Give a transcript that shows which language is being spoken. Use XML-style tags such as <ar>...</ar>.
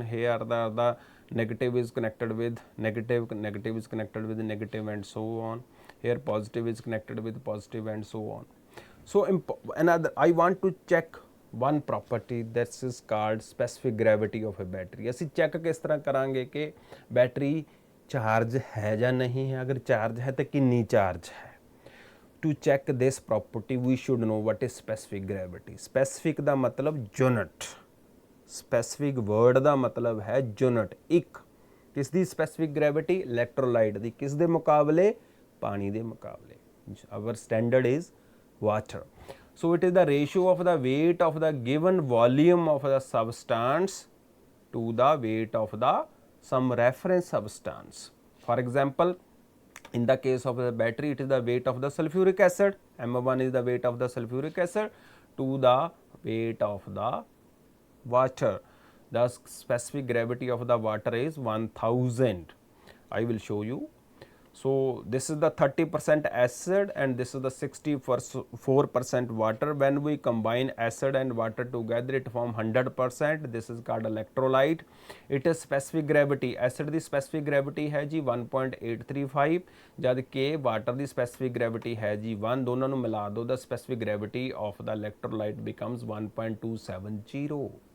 <en>Here the negative is connected with negative, negative is connected with negative, and so on. Here positive is connected with positive, and so on. So another, I want to check one property that is called specific gravity of a battery.</en> <pa>ਅਸੀਂ check ਕਿਸ ਤਰ੍ਹਾਂ ਕਰਾਂਗੇ ਕਿ battery charge ਹੈ ਜਾਂ ਨਹੀਂ ਹੈ, ਅਗਰ ਚਾਰਜ ਹੈ ਤਾਂ ਕਿੰਨੀ ਚਾਰਜ ਹੈ.</pa> <en>To check this property, we should know what is specific gravity. Specific</en> <pa>ਦਾ ਮਤਲਬ</pa> <en>unit,</en> <hi>स्पैसिफिक वर्ड का मतलब है यूनिट, एक। किसकी स्पैसिफिक ग्रैविटी? इलैक्ट्रोलाइट की। किस दे मुकाबले? पानी के मुकाबले।</hi> <en>Our standard is water. So it is the ratio of the weight of the given volume of the substance to the weight of the some reference substance. For example, in the case of the battery, it is the weight of the sulfuric acid. M1 is the weight of the sulfuric acid to the weight of the water. The specific gravity of the water is 1000. I will show you. So this is the 30% acid and this is the 64% water. When we combine acid and water together, it form 100%. This is called electrolyte. It is specific gravity.</en> <hi>Acid की specific gravity है जी 1.835, जब कि water की specific gravity है जी 1. दोनों ਨੂੰ मिला दो,</hi> <en>the specific gravity of the electrolyte becomes 1.270.</en>